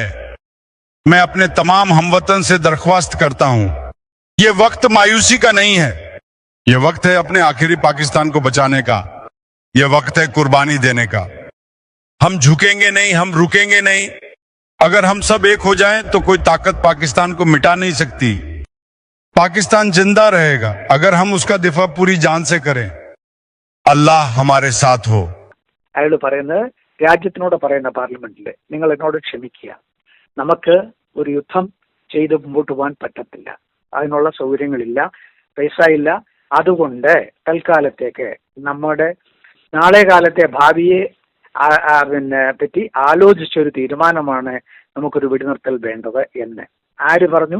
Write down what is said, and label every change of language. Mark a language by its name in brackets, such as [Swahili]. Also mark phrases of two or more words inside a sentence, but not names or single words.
[Urdu] میں اپنے تمام ہم وطن سے درخواست کرتا ہوں، یہ وقت مایوسی کا نہیں ہے، یہ وقت ہے اپنے آخری پاکستان کو بچانے کا، یہ وقت ہے قربانی دینے کا. ہم جھکیں گے نہیں، ہم رکیں گے نہیں۔ اگر ہم سب ایک ہو جائیں تو کوئی طاقت پاکستان کو مٹا نہیں سکتی. پاکستان زندہ رہے گا اگر ہم اس کا دفاع پوری جان سے کریں. اللہ ہمارے ساتھ ہو. [Malayalam] അയാൾ പറയുന്നത് രാജ്യത്തിനോട് പറയുന്ന പാർലമെന്റിൽ, നിങ്ങൾ എന്നോട് ക്ഷമിക്കുക, നമുക്ക് ഒരു യുദ്ധം ചെയ്ത് മുമ്പോട്ട് പോകാൻ പറ്റത്തില്ല, അതിനുള്ള സൗകര്യങ്ങളില്ല, പൈസ ഇല്ല. അതുകൊണ്ട് തൽക്കാലത്തേക്ക് നമ്മുടെ നാളെ കാലത്തെ ഭാവിയെ പറ്റി ആലോചിച്ചൊരു തീരുമാനമാണ് നമുക്കൊരു വെടിനിർത്തൽ വേണ്ടത് എന്ന് ആര് പറഞ്ഞു?